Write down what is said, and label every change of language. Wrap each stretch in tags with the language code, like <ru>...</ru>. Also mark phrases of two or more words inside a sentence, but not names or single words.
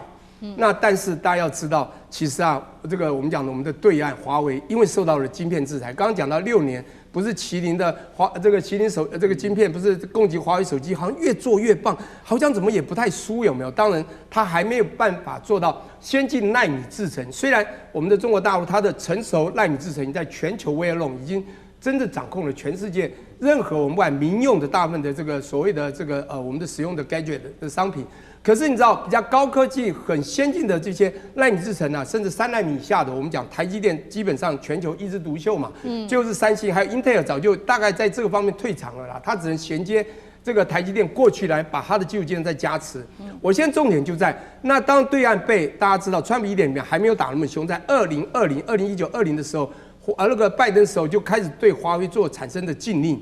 <zh>那但是大家要知道，其實啊，這個我們講的我們的對岸華為，因為受到了晶片制裁，剛剛講到6年。不是麒麟的麒麟這個晶片不是供给華為手機，好像越做越棒，好像怎麼也不太輸，有沒有？當然，它還沒有辦法做到先進奈米製程。雖然我們的中國大陸它的成熟奈米製程在全球</zh> <en>way alone</en> <zh>已經真的掌控了全世界任何我們不管民用的大部分的這個所謂的這個我們的使用的 gadget 的商品。可是你知道比較高科技、很先進的這些奈米製程啊，甚至3奈米以下的，我們講台積電基本上全球一枝獨秀嘛，就是三星還有 Intel 早就大概在這個方面退場了啦，它只能銜接這個台積電過去來把它的基礎建設再加持。我現在重點就在那當對岸被大家知道，川普1.0裡面還沒有打那麼兇，在2019、20的時候，那個拜登時候就開始對華為做產生的禁令。</zh>